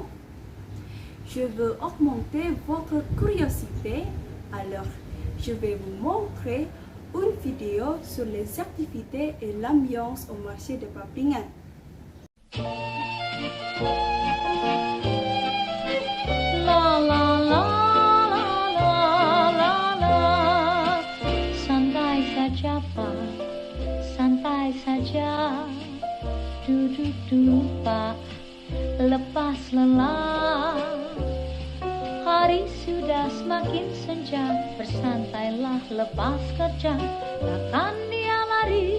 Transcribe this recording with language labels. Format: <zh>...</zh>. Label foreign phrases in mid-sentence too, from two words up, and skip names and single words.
<fr>Je veux augmenter votre curiosité, alors je vais vous montrer une vidéo sur les activités et l'ambiance au marché de Papringan. La la la la la la la,</fr> <id>santai saja Pak, santai saja, duduk Pak, lepas lelah. Hari sudah semakin senja, bersantailah lepas kerja, takkan dia lari.</id>